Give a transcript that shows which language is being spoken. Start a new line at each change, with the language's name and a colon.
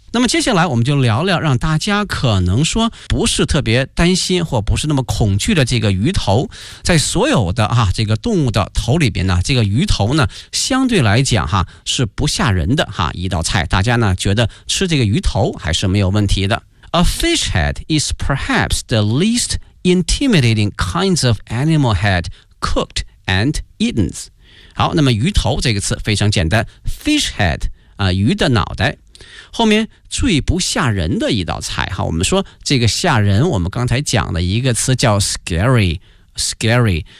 Chinese: 那么接下来我们就聊聊让大家可能说不是特别担心或不是那么恐惧的这个鱼头。在所有的哈这个动物的头里边呢，这个鱼头呢相对来讲哈是不吓人的哈一道菜，大家呢觉得吃这个鱼头还是没有问题的。
English: A fish head is perhaps the least intimidating kinds of animal head cooked and eaten.
Chinese: 好，那么鱼头这个词非常简单 ,fish head, 鱼的脑袋。后面最不吓人的一道菜哈，我们说这个吓人我们刚才讲的一个词叫 scary。